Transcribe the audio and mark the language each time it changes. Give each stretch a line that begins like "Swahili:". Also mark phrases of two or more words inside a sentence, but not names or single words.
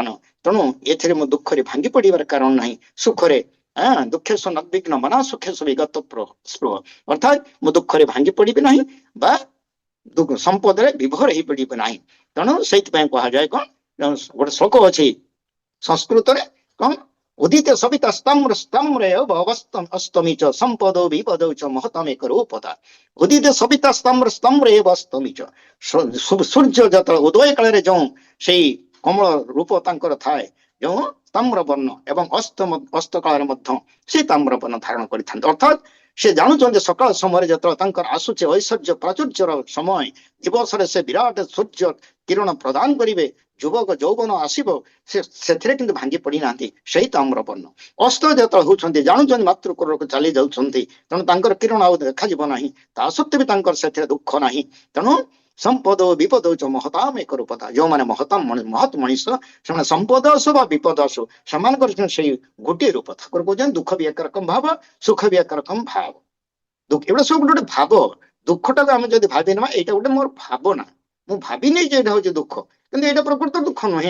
Odia: ତେଣୁ ଏଥିରେ ମୁଁ ଦୁଃଖରେ ଭାଙ୍ଗି ପଡିବାର କାରଣ ନାହିଁ, ସୁଖରେ
Sanskrit: ଦୁଃଖେଶ ନିର୍ବିଘ୍ନ ମନା ସୁଖେଶ ବିଗତ ସ୍ପୃହ,
Odia: ଅର୍ଥାତ୍ ମୁଁ ଦୁଃଖରେ ଭାଙ୍ଗି ପଡିବି ନାହିଁ ବା ସମ୍ପଦରେ ବିଭୋର ହେଇପଡିବି ନାହିଁ। ତେଣୁ ସେଇଥିପାଇଁ କୁହାଯାଏ କଣ, ଗୋଟେ ଶ୍ଲୋକ ଅଛି ସଂସ୍କୃତରେ, କଣ
Sanskrit: ଉଦିତ ସବିତା ସ୍ତମ୍ରେ ଅସ୍ତମିଚ ସମ୍ପଦୋ ବିପଦୌ च महतमेक रूपता। उदित सविता ସ୍ତମ୍ରେ ଅସ୍ତମିଚ,
Odia: ସୂର୍ଯ୍ୟ ଯେତେବେଳେ ଉଦୟ କାଳରେ ଯେଉଁ ସେଇ କମଳ ରୂପ ତାଙ୍କର ଥାଏ, ଯେଉଁ ତାମ୍ର ବର୍ଣ୍ଣ, ଏବଂ ଅସ୍ତ କାଳରେ ମଧ୍ୟ ସେ ତାମ୍ର ବର୍ଣ୍ଣ ଧାରଣ କରିଥାନ୍ତି। ଅର୍ଥାତ୍ ସେ ଜାଣୁଛନ୍ତି ସକାଳ ସମୟରେ ଯେତେବେଳେ ତାଙ୍କର ଆସୁଛି ଐଶ୍ୱର୍ଯ୍ୟ ପ୍ରାଚୁର୍ଯ୍ୟର ସମୟ, ଦିବସରେ ସେ ବିରାଟ ସୂର୍ଯ୍ୟ କିରଣ ପ୍ରଦାନ କରିବେ, ଯୁବକ ଯୌବନ ଆସିବ, ସେଥିରେ କିନ୍ତୁ ଭାଙ୍ଗି ପଡିନାହାନ୍ତି ସେଇ ତାମ୍ର ବର୍ଣ୍ଣ। ଅସ୍ତ ଯେତେବେଳେ ହଉଛନ୍ତି ଜାଣୁଛନ୍ତି ମାତୃକୂଳକୁ ଚାଲି ଯାଉଛନ୍ତି, ତେଣୁ ତାଙ୍କର କିରଣ ଆଉ ଦେଖାଯିବ ନାହିଁ, ତା ସତ୍ତ୍ୱେ ବି ତାଙ୍କର ସେଥିରେ ଦୁଃଖ ନାହିଁ। ତେଣୁ
Sanskrit: ସମ୍ପଦ ବିପଦ च महताम ଏକ ରୂପତା,
Odia: ଯୋଉମାନେ ମହତ୍ ମଣିଷ, ସେମାନେ ସମ୍ପଦ ଆସୁ ବା ବିପଦ ଆସୁ ସେମାନଙ୍କର ସେଇ ଗୋଟିଏ ରୂପ। ଠାକୁର କହୁଛନ୍ତି ଦୁଃଖ ବି ଏକ ରକମ ଭାବ, ସୁଖ ବି ଏକ ରକମ ଭାବ। ଏଗୁଡ଼ା ସବୁ ଗୋଟେ ଭାବ। ଦୁଃଖଟାକୁ ଆମେ ଯଦି ଭାବି ନେବା ଏଇଟା ଗୋଟେ ମୋର ଭାବନା, ମୁଁ ଭାବିନି ଯେ ଏଇଟା ହଉଛି ଦୁଃଖ, କିନ୍ତୁ ଏଇଟା ପ୍ରକୃତ ଦୁଃଖ ନୁହେଁ।